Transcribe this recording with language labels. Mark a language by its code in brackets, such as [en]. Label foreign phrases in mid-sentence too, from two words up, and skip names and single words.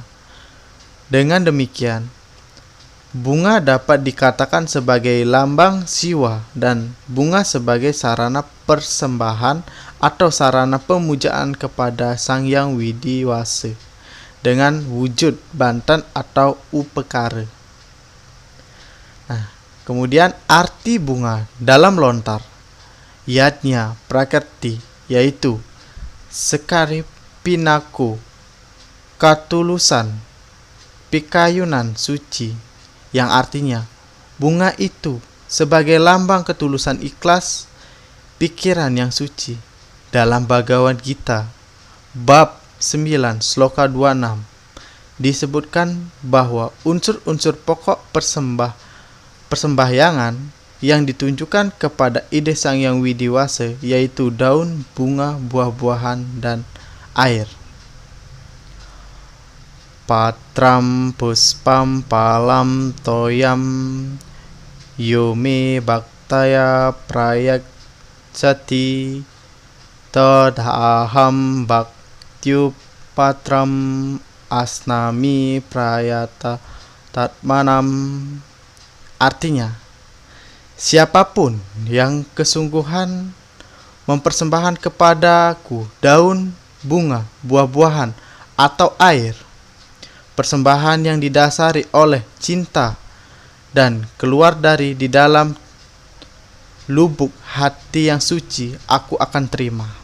[id] Dengan demikian, bunga dapat dikatakan sebagai lambang Siwa dan bunga sebagai sarana persembahan atau sarana pemujaan kepada Sang Yang Widiwasa dengan wujud bantan atau upekara. Kemudian arti bunga dalam lontar Yadnya Prakerti yaitu [ban] Sekari Pinaku, [id] ketulusan, [ban] pikayunan suci, [id] yang artinya bunga itu sebagai lambang ketulusan ikhlas, pikiran yang suci. Dalam Bhagavad Gita bab 9 sloka 26 disebutkan bahwa unsur-unsur pokok persembahyangan yang ditunjukkan kepada ide Sang Yang Widiwasa yaitu daun, bunga, buah-buahan, dan air. [sa] Patram puspam palam toyam yome bhaktaya prayachati tadaham bhaktyu patram asnami prayata tatmanam. [id] Artinya, siapapun yang kesungguhan mempersembahkan kepadaku daun, bunga, buah-buahan, atau air, persembahan yang didasari oleh cinta dan keluar dari di dalam lubuk hati yang suci, aku akan terima.